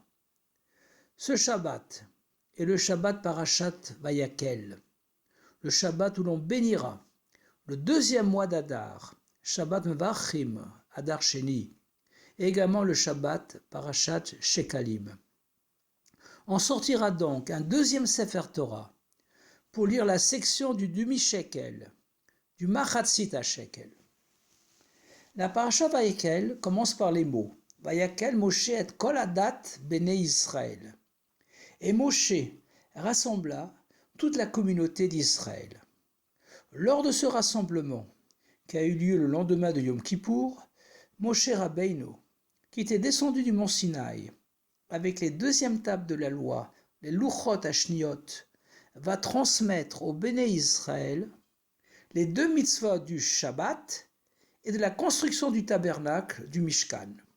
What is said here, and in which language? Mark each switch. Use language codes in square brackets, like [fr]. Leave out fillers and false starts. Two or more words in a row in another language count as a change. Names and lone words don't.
[fr] Ce Shabbat est le Shabbat Parashat Vayakel, le Shabbat où l'on bénira le deuxième mois d'Adar, [he] שבת מברכים, [fr] Adar Sheni, et également le Shabbat Parashat Shekalim. On sortira donc un deuxième [he] ספר תורה [fr] pour lire la section du demi-shekel, du [he] מחצית השקל. [fr] La Parashat Vayakel commence par les mots [he] ויקהל משה את כל עדת בני ישראל. [fr] Et Moshe rassembla toute la communauté d'Israël. Lors de ce rassemblement, qui a eu lieu le lendemain de Yom Kippour, Moshe Rabbeinu, qui était descendu du mont Sinaï avec les deuxièmes tables de la loi, les [he] לוחות השניות, [fr] va transmettre au Béné Israël les deux mitzvot du Shabbat et de la construction du tabernacle du Mishkan.